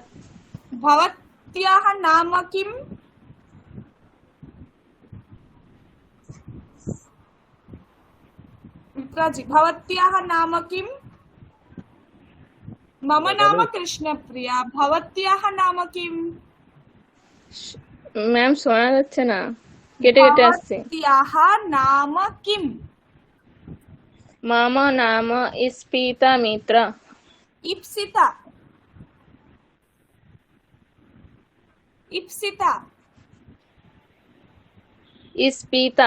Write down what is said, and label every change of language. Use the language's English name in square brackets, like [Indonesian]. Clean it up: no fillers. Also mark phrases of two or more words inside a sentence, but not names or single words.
[Sanskrit] भवत्याः नाम किम्? मित्राजी भवत्याः नाम किम्? मम नाम कृष्णप्रिया। भवत्याः नाम किम्? [Bangla] मैम শোনা যাচ্ছে না, কেটে কেটে আসছে। [Sanskrit] भवत्याः नाम किम्? मम नाम स्मिता मित्र। इप्सिता। इप्सिता। स्मिता।